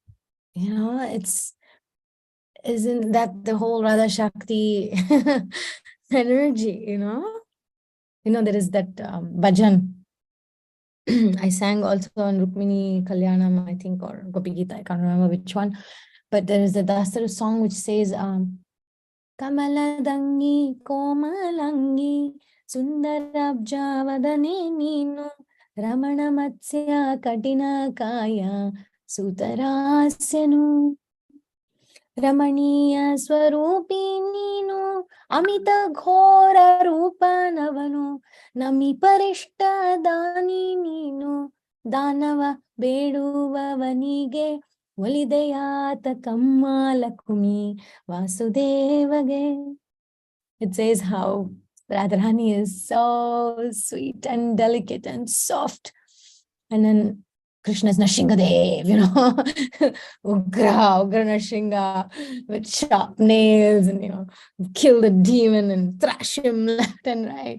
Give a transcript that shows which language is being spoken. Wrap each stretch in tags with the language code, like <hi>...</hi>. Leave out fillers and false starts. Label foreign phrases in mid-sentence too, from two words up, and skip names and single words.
<en>Isn't that the whole Radha Shakti energy? There is that bhajan I sang also on Rukmini Kalyanam, I think, or Gopi Gita, I can't remember which one. But there is a Dasara song which says,</en> <kn>ಕಮಲದಂಗಿ ಕೋಮಲಾಂಗಿ ಸುಂದರಾಬ್ಜವದನೆ ನಿನೋ ರಮಣ ಮತ್ಸ್ಯ ಕಠಿಣ ಕಾಯ ಸುತರಸ್ಯನು ರಮಣೀಯ ಸ್ವರೂಪಿ ನೀನು ಅಮಿತ ಘೋರ ರೂಪನವನು ನಮಿ ಪರಿಷ್ಟ ದಾನಿ ನೀನು ದಾನವ ಬೇಡುವವನಿಗೆ ಒಲಿದೆಯಾತ ಕಮ್ಮಾಲಕುಮಿ ವಾಸುದೇವಗೆ.</kn> <en>It says how Radharani is so sweet and delicate and soft, and then Krishna is Nashingadev, Ugra Nashinga with sharp nails and, kill the demon and thrash him left and right.</en>